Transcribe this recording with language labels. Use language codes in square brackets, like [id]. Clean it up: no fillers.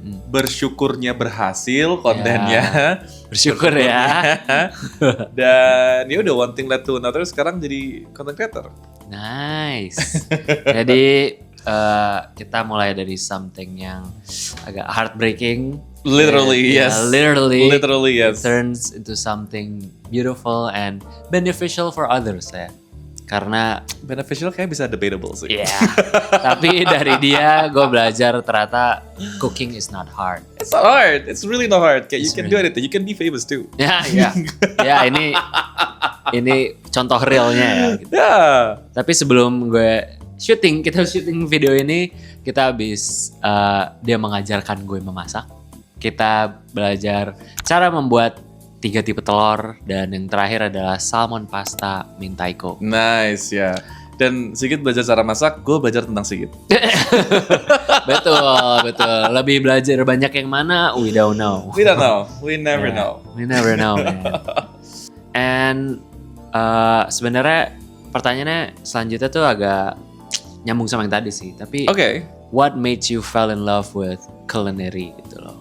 [id] Bersyukurnya berhasil kontennya. Bersyukur ya. Dan ya udah, [en] one thing led to another, [id] sekarang jadi [en] content creator. Nice. [id] Jadi kita mulai dari something yang agak heartbreaking. [en] Literally, yes. Literally, yes. Turns into something beautiful and beneficial for others ya. [id] Karena Beneficial kayak bisa debatable sih. yeah. Tapi dari dia gue belajar ternyata [en] cooking is not hard. It's not hard. It's really not hard. Kayak you can do anything. You can be famous too. [id] Ya, ini contoh realnya ya. Gitu. [en] Yeah. [id] Tapi sebelum kita syuting video ini, kita habis dia mengajarkan gue memasak. Kita belajar cara membuat 3 tipe telur, dan yang terakhir adalah salmon pasta mentaiko. Nice ya. Dan Sigit belajar cara masak, gue belajar tentang Sigit. Betul. Lebih belajar banyak yang mana? [en] We don't know. We don't know. We never know. We never know, man. [id] And sebenarnya pertanyaannya selanjutnya tuh agak nyambung sama yang tadi sih. [en] Tapi what made you fall in love with culinary gitu loh?